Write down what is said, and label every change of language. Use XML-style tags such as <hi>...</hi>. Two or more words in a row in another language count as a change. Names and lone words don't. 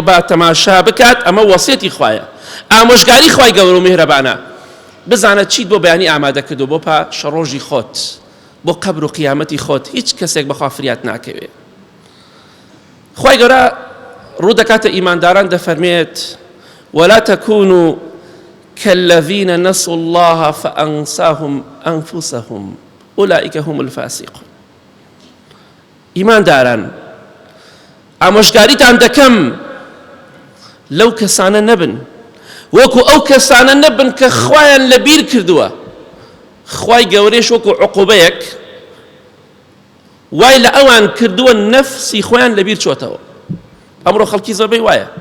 <ckb>با تەماشا بکات ئەمە وەسیەتی خوایە ئامۆژگاری خوای گەورە و میهرەبانە بزانە چیت بۆ بەیانی ئامادە کردو بۆ پاش ڕۆژی خۆت بۆ قەبر و قیامەتی خۆت هیچ کەسێک بەخوا فریات ناکەوێ خوای گەورە ڕوو دەکاتە ئیمانداران دەفەرمێت</ckb> <ar>ولا تكونوا كالذين نسوا الله فأنساهم أنفسهم أولئك هم الفاسقون</ar> <ckb>ئیمانداران ئامۆژگاریتان دەکەم لەو کەسانە نەبن وەکو ئەو کەسانە نەبن کە خوایان لەبیر کردووە خوای گەورەیش وەکو عقوبەیەک وای لە ئەوان کردووە نەفسی خۆیان لەبیر چۆتەوە ئەمڕۆ خەڵکی زۆربەی وایە</ckb>